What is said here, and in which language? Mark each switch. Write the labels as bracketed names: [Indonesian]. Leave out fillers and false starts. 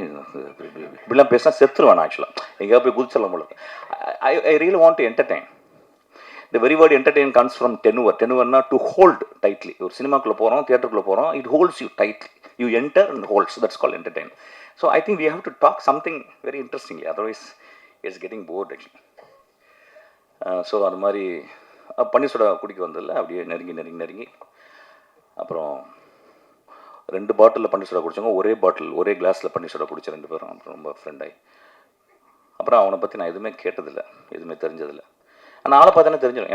[Tamil] இப்படிலாம் பேசினா செத்துருவேன் ஆக்சுவலாக. எங்கேயா போய் குதிச்சலாம் போல. [English] I really want to entertain. The very word entertain comes from tenure. Tenureனா to hold tightly. [Tamil] ஒரு சினிமாக்குள்ளே போகிறோம், தியேட்டருக்குள்ளே போகிறோம், [English] it holds you tightly. You enter and holds. That's called entertain. So I think we have to talk something very interestingly. Otherwise, it's getting bored actually. [Tamil] So அது மாதிரி பன்னீர் soda குடிக்க வந்ததில்ல அப்படியே நெருங்கி அப்புறம் 2 பாட்டிலில் பன்னீர் சோடா குடித்தவங்க ஒரே கிளாஸில் பன்னீர் சோடா குடித்த 2 பேரும் அப்புறம் ரொம்ப ஃப்ரெண்டாகி அப்புறம் அவனை பற்றி நான் எதுவுமே கேட்டதில்லை, எதுவுமே தெரிஞ்சதில்லை. ஆனால் ஆளை பார்த்தானே தெரிஞ்சிடும்.